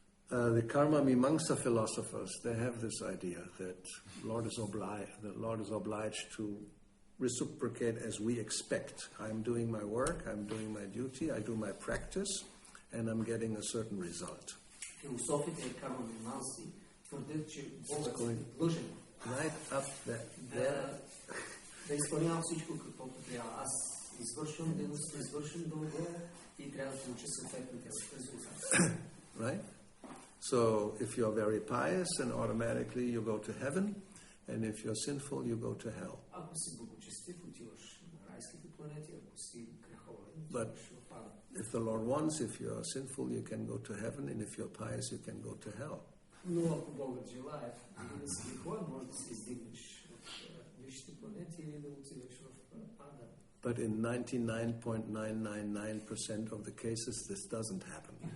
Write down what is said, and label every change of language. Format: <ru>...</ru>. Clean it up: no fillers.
<en>The Karma Mimamsa philosophers, they have this idea that the Lord is obliged to reciprocate as we expect. I'm doing my work, I'm doing my duty, I do my practice, and I'm getting a certain result.</en> <bg>Философите и кармонанси твърдят, че Богът е длъжен</bg> <en>Right up there.</en> <bg>Да изпълнявам всичко каквото трябва. Аз извършвам дейността, извършвам дълга и трябва да получа съответните резултати.</bg> <en>Right? So if you're very pious, then automatically you go to heaven, and if you're sinful, you go to hell.</en> <bg>Ако си благочестив, отиваш на райските планети, ако си греховен,</bg> <en>But</en> <bg>отиваш в ада.</bg> <en>if the Lord wants, if you're sinful, you can go to heaven, and if you're pious, you can go to hell.</en> <bg>Но ако Богът желае да си греховен, може да се издигнеш от висшите планети или да отидеш в ада.</bg> <en>But in 99.999% of the cases, this doesn't happen.</en>